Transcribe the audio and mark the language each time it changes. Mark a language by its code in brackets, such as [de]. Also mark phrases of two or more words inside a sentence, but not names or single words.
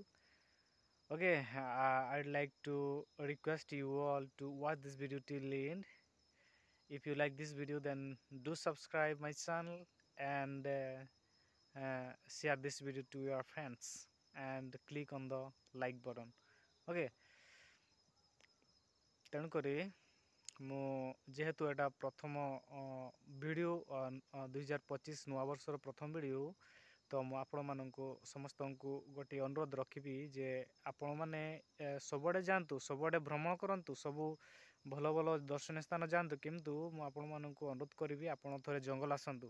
[en] Okay, I'd like to request you all to watch this video till the end. If you like this video, then do subscribe my channel and share this video to your friends and click on the like button. [or] Okay, ତେଣୁକରି ମୁଁ ଯେହେତୁ ଏଟା ପ୍ରଥମ ଭିଡ଼ିଓ 2025 ନୂଆବର୍ଷର ପ୍ରଥମ ଭିଡ଼ିଓ ତ ମୁଁ ଆପଣମାନଙ୍କୁ ସମସ୍ତଙ୍କୁ ଗୋଟିଏ ଅନୁରୋଧ ରଖିବି ଯେ ଆପଣମାନେ ସବୁଆଡ଼େ ଯାଆନ୍ତୁ, ସବୁଆଡ଼େ ଭ୍ରମଣ କରନ୍ତୁ, ସବୁ ଭଲ ଭଲ ଦର୍ଶନୀୟ ସ୍ଥାନ ଯାଆନ୍ତୁ, କିନ୍ତୁ ମୁଁ ଆପଣମାନଙ୍କୁ ଅନୁରୋଧ କରିବି ଆପଣ ଥରେ ଜଙ୍ଗଲ ଆସନ୍ତୁ।